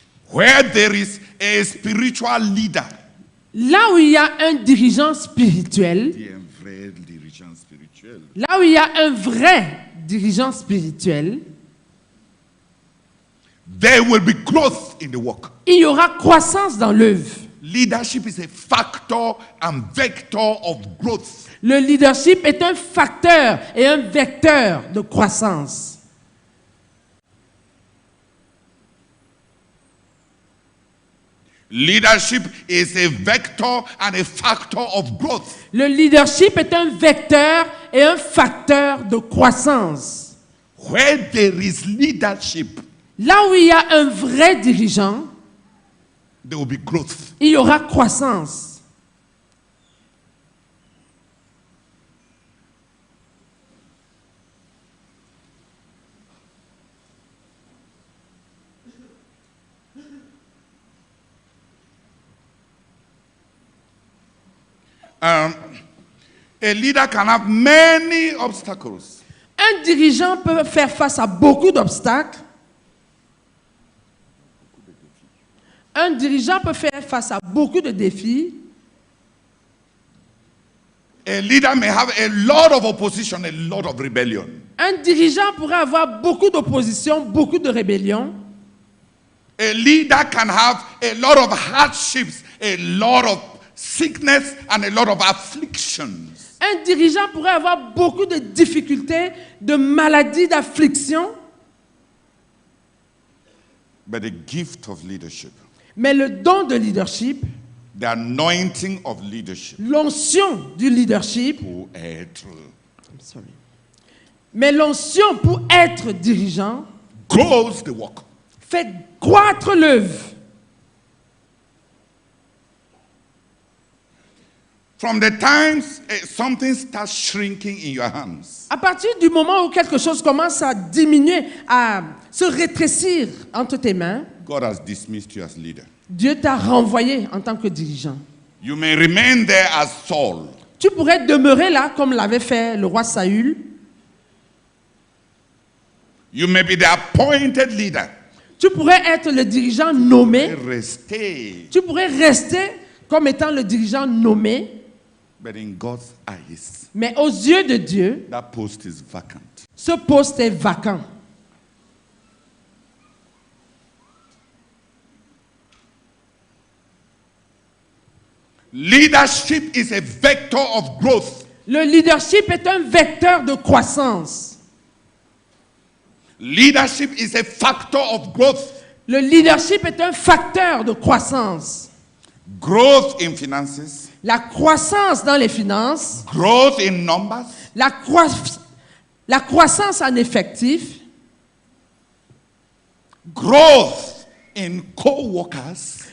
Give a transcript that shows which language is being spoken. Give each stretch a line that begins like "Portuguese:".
English: Where there is a spiritual leader,
French: Là où il y a un dirigeant spirituel, Il y a un vrai dirigeant spirituel. là où il y a un vrai dirigeant spirituel,
English: There will be growth in the work.
French: il y aura croissance dans l'œuvre.
English: Leadership is a factor and vector of growth.
French: Le leadership est un facteur et un vecteur de croissance.
English: Leadership is a vector and a factor of growth.
French: Le leadership est un vecteur et un facteur de croissance.
English: Where there is leadership,
French: Là où il y a un vrai dirigeant,
English: there will be growth.
French: il y aura croissance.
English: A leader can have many obstacles.
French: Un dirigeant peut faire face à beaucoup d'obstacles. Un dirigeant peut faire face à beaucoup de défis.
English: A leader may have a lot of opposition, a lot of rebellion.
French: Un dirigeant pourrait avoir beaucoup d'opposition, beaucoup de rébellion.
English: A leader can have a lot of hardships, a lot of sickness, and a lot of afflictions.
French: Un dirigeant pourrait avoir beaucoup de difficultés, de maladies, d'afflictions.
English: But the gift of leadership,
French: Mais le don de leadership,
English: the anointing of leadership,
French: l'onction du leadership, pour être, mais l'onction pour être dirigeant,
English: grows the work.
French: fait croître l'œuvre.
English: From the times something starts shrinking in your hands,
French: À partir du moment où quelque chose commence à diminuer, à se rétrécir entre tes mains,
English: God has dismissed you as leader.
French: Dieu t'a renvoyé en tant que dirigeant.
English: You may remain there as Saul,
French: Tu pourrais demeurer là comme l'avait fait le roi Saül.
English: you may be the appointed leader.
French: Tu pourrais être le dirigeant nommé. Restay, Tu pourrais rester comme étant le dirigeant nommé.
English: but in God's eyes,
French: Mais aux yeux de Dieu,
English: that post is vacant.
French: ce poste est vacant.
English: Leadership is a vector of growth.
French: Le leadership est un vecteur de croissance.
English: Leadership is a factor of growth.
French: Le leadership est un facteur de croissance.
English: Growth in finances,
French: La croissance dans les finances,
English: growth in numbers,
French: la croissance en effectif,
English: growth in co-workers.